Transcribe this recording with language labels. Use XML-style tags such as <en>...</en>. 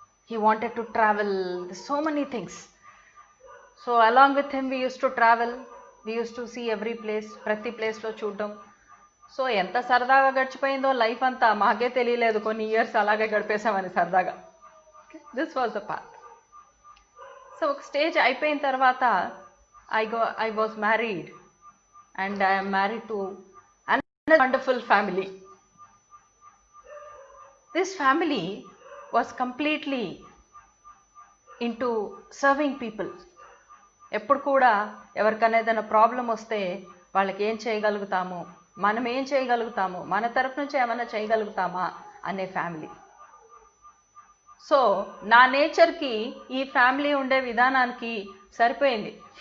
<en>He wanted to travel so many things. So along with him we used to travel. We used to see every place,</en> <te>ప్రతి ప్లేస్లో చూడడం. So ఎంత సరదాగా గడిచిపోయిందో life అంతా మాకే తెలియలేదు. కొన్ని ఇయర్స్ అలాగే గడిపేసామని సరదాగా.</te> <en>This was the path. So</en> <te>ఒక స్టేజ్ అయిపోయిన తర్వాత</te> <en>I was married and I'm married to another wonderful family. This family was completely into serving people.</en> <te>ఎప్పుడు కూడా ఎవరికైనా ఏదైనా ప్రాబ్లం వస్తే వాళ్ళకి ఏం చేయగలుగుతాము, మనం ఏం చేయగలుగుతాము, మన తరఫు నుంచి ఏమైనా చేయగలుగుతామా అనే ఫ్యామిలీ. సో నా నేచర్కి ఈ ఫ్యామిలీ ఉండే విధానానికి సరిపోయింది.</te>